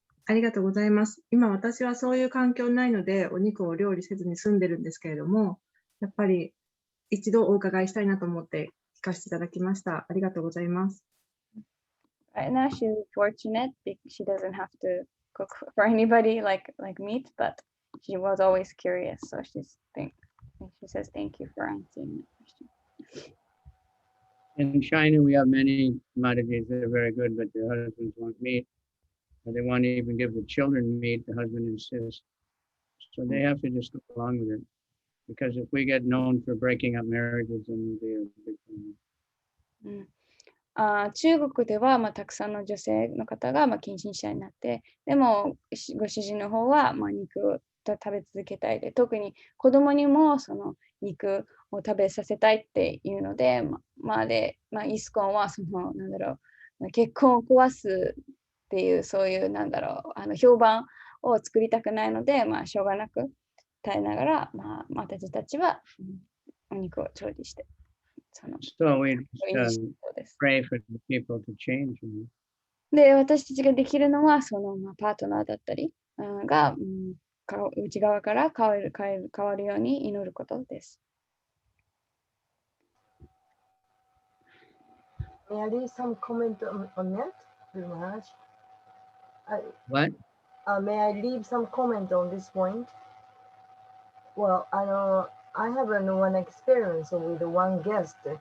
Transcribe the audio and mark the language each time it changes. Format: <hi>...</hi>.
<ja>ありがとうございます。今私はそういう環境ないのでお肉を料理せずに済んでるんですけれども、やっぱり一度お伺いしたいなと思って聞かせていただきました。ありがとうございます。</ja> <en>Right now she's fortunate because she doesn't have to cook for anybody like meat, but she was always curious. So she says thank you for answering the question. In China, we have many commodities that are very good, but their husbands want meat. Or they want to even give the children meat, the husband insists. So they have to just go along with it. Because if we get known for breaking up marriages, then we'll be a big problem.</en> <ja>中国では、たくさんの女性の方が、近親者になって、でもご主人の方は、肉を食べ続けたいで、特に子供にもその肉を食べさせたいっていうので、イスコンはその結婚を壊すっていうそういう評判を作りたくないので、しょうがなく耐えながら、私たちはお肉を調理して。</ja> <en>So we pray for the people to change.</en> <ja>で、私たちができるのは、そのパートナーだったりが、内側から変わるように祈ることです。</ja> <en>May I leave some comment on that, Guru Maharaj? What? May I leave some comment on this point? Well, I have one experience with one guest.</en>